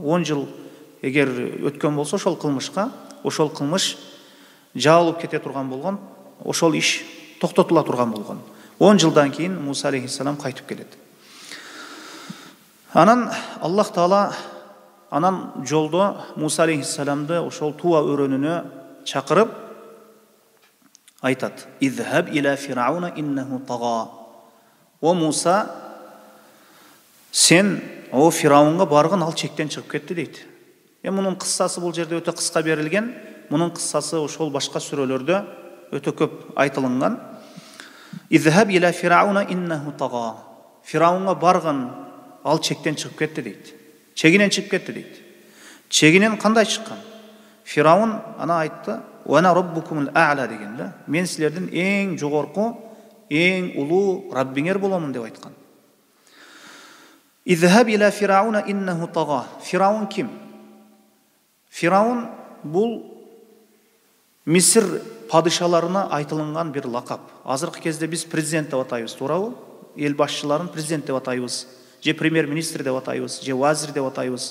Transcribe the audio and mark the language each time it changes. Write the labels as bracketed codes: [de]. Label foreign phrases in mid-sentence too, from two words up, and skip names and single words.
[ky] 10 жыл эгер өткөн болсо ошол кылмышка, ошол кылмыш жабылып кете турган болгон, ошол иш токтотула турган болгон. 10 жылдан кийин Муса алейхиссалам кайтып келет. Анан Аллах Таала анан жолдо Муса алейхиссаламды ошол Туа өрөнүнө чакырып айтат: [ar] «اذهب إلى فرعون إنه طغى». [ky] О Муса, сен о Фираунга баргын, ал чектен чыгып кетти дейт. Мунун кыссасы бул жерде өтө кыска берилген. Мунун кыссасы ошол башка сүрөлөрдө өтө көп айтылган. [ar] «اذهب إلى فرعون إنه طغى». [ky] Фираунга баргын, ал чектен чыгып кетти дейт. Чегинен чыгып кетти дейт. Чегинен кандай чыккан? Фираун ана айтты: [ar] «أنا ربكم الأعلى» [ky] деген да. Мен силердин эң жогорку, эң улуу Раббиңер боломун деп айткан. [ar] «اذهب إلى فرعون إنه طغى». [ky] Фираун ким? Фираун бул Мисир падышаларына айтылган бир лакап. Азыркы кезде биз президент деп атайбыз, туурабы? Эл башчыларын президент деп атайбыз, же премьер-министр деп атайбыз, же вазир деп атайбыз.